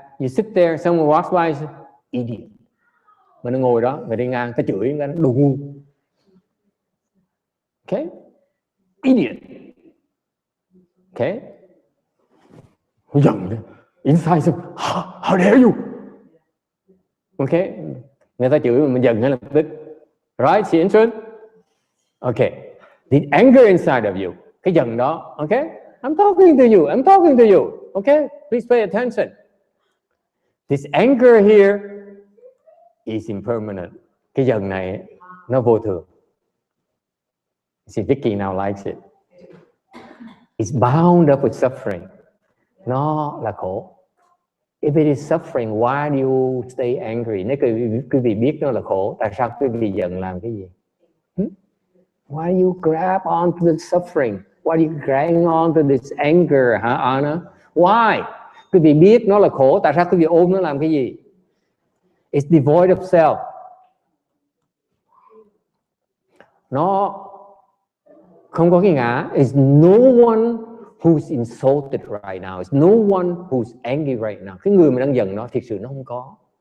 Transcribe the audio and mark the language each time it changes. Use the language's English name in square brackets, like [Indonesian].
[English] You sit there, someone walks by, say, idiot. [Vietnamese] Mà nó ngồi đó, người đi ngang, ta chửi, nó đồ ngu. [English] Okay? Idiot. Okay? [Vietnamese] Giận đấy. [English] Inside, so, how dare you? Okay? [Vietnamese] Người ta chửi mình giận ngay lập tức. [English] Right? See interest? Okay. The anger inside of you. [Vietnamese] Cái giận đó. [English] Okay? I'm talking to you. Okay? Please pay attention. This anger here is impermanent. [Vietnamese] Cái giận này nó vô thường. [English] See, Vicky now likes it. It's bound up with suffering. [Vietnamese] Nó là khổ. [English] If it is suffering, why do you stay angry? [Vietnamese] Nếu quý vị biết nó là khổ, tại sao quý vị giận làm cái gì? [English] Why do you grab on to the suffering? Why do you grab on to this anger, hả Anna? Why? [Vietnamese] Quý vị biết nó là khổ, tại sao quý vị ôm nó làm cái gì? [English] It's devoid of self. [Vietnamese] Nó không có cái ngã. [English] It's no one who's insulted right now. It's no one who's angry right now. [Vietnamese] Cái người mà đang giận nó, thực sự nó không có.